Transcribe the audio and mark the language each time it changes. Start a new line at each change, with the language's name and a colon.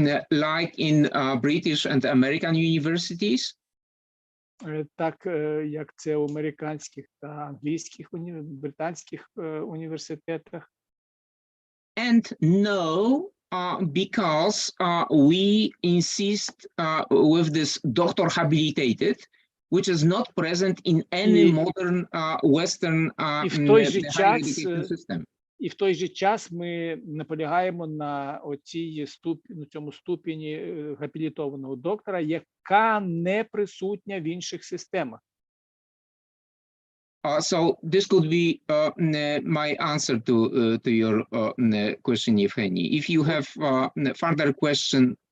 English: Like in British and American universities.
Ukrainian: Так, як це у американських та англійських, британських університетах.
English: And no, because we insist with this doctor habilitated, which is not present in any modern Western higher education system.
Ukrainian: І в той же час ми наполягаємо на цьому ступені габілітованого доктора, яка не присутня в інших системах.
English: So this could be my answer to your question, Evgeny. If you have further question,